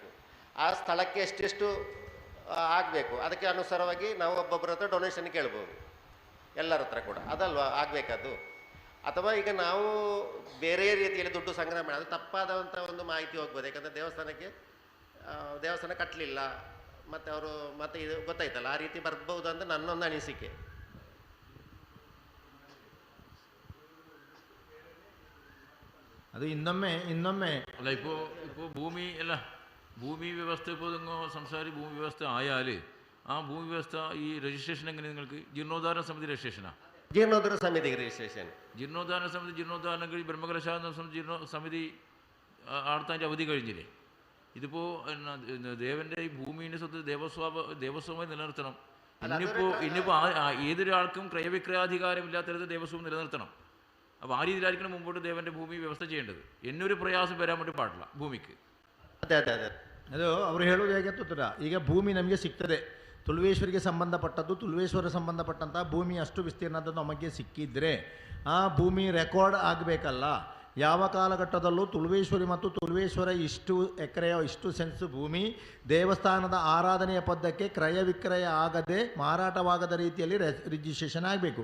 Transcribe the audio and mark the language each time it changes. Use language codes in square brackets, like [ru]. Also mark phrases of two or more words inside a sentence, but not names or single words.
[kn] ಆ ಸ್ಥಳಕ್ಕೆ ಎಷ್ಟೆಷ್ಟು ಆಗಬೇಕು ಅದಕ್ಕೆ ಅನುಸಾರವಾಗಿ ನಾವು ಒಬ್ಬೊಬ್ಬರ ಹತ್ರ ಡೊನೇಷನ್ ಕೇಳ್ಬೋದು, ಎಲ್ಲರ ಹತ್ರ ಕೂಡ, ಅದಲ್ವಾ ಆಗಬೇಕದು. ಅಥವಾ ಈಗ ನಾವು ಬೇರೆ ರೀತಿಯಲ್ಲಿ ದುಡ್ಡು ಸಂಗ್ರಹ ಮಾಡಿ ಅದು ತಪ್ಪಾದಂಥ ಒಂದು ಮಾಹಿತಿ ಹೋಗ್ಬೋದು. ಯಾಕಂದರೆ ದೇವಸ್ಥಾನ ಕಟ್ಟಲಿಲ್ಲ ಮತ್ತು ಅವರು ಮತ್ತೆ ಇದು ಗೊತ್ತಾಯ್ತಲ್ಲ, ಆ ರೀತಿ ಬರ್ಬೋದು ಅಂತ ನನ್ನೊಂದು ಅನಿಸಿಕೆ. [ml] അത് ഇന്നൊമ്മേ അല്ല ഇപ്പോൾ ഭൂമി വ്യവസ്ഥ ഇപ്പോൾ സംസാരിച്ച് ഭൂമി വ്യവസ്ഥ ആയാൽ ആ ഭൂമി വ്യവസ്ഥ ഈ രജിസ്ട്രേഷൻ എങ്ങനെ നിങ്ങൾക്ക് ജീർണോദ്ധാരണ സമിതി രജിസ്ട്രേഷനാണ്? ജീർണോദ്ധാരണ സമിതി രജിസ്ട്രേഷൻ, ജീർണോദ്ധാരണ കഴിഞ്ഞ് ബ്രഹ്മകലശാല സമിതി ആടത്താൻ്റെ അവധി കഴിഞ്ഞില്ലേ? ഇതിപ്പോൾ ദേവൻ്റെ ഈ ഭൂമിയുടെ സ്വത്ത് ദേവസ്വമായി നിലനിർത്തണം. ഇന്നിപ്പോൾ ഏതൊരാൾക്കും ക്രയവിക്രയാധികാരമില്ലാത്തത് ദേവസ്വം നിലനിർത്തണം. അപ്പോൾ ആ രീതിയിലായിരിക്കണം മുമ്പോട്ട് ദേവൻ്റെ ഭൂമി വ്യവസ്ഥ ചെയ്യേണ്ടത്. എന്നൊരു പ്രയാസം വരാൻ വേണ്ടി പാടില്ല ಭೂಮಿಗೆ. [kn] ಅದೇ ಅದು ಅವರು ಹೇಳೋದು ಹೇಗೆ ಗೊತ್ತಿಲ್ಲ. ಈಗ ಭೂಮಿ ನಮಗೆ ಸಿಗ್ತದೆ, ತುಳುವೇಶ್ವರಿಗೆ ಸಂಬಂಧಪಟ್ಟದ್ದು, ತುಳುವೇಶ್ವರ ಸಂಬಂಧಪಟ್ಟಂಥ ಭೂಮಿ ಅಷ್ಟು ವಿಸ್ತೀರ್ಣದ್ದು ನಮಗೆ ಸಿಕ್ಕಿದ್ರೆ ಆ ಭೂಮಿ ರೆಕಾರ್ಡ್ ಆಗಬೇಕಲ್ಲ. ಯಾವ ಕಾಲಘಟ್ಟದಲ್ಲೂ ತುಳುವೇಶ್ವರಿ ಮತ್ತು ತುಳುವೇಶ್ವರ ಇಷ್ಟು ಎಕರೆಯ ಇಷ್ಟು ಸೆನ್ಸ್ ಭೂಮಿ ದೇವಸ್ಥಾನದ ಆರಾಧನೆಯ ಪದ್ದಕ್ಕೆ ಕ್ರಯ ವಿಕ್ರಯ ಆಗದೆ ಮಾರಾಟವಾಗದ ರೀತಿಯಲ್ಲಿ ರಿಜಿಸ್ಟ್ರೇಷನ್ ಆಗಬೇಕು.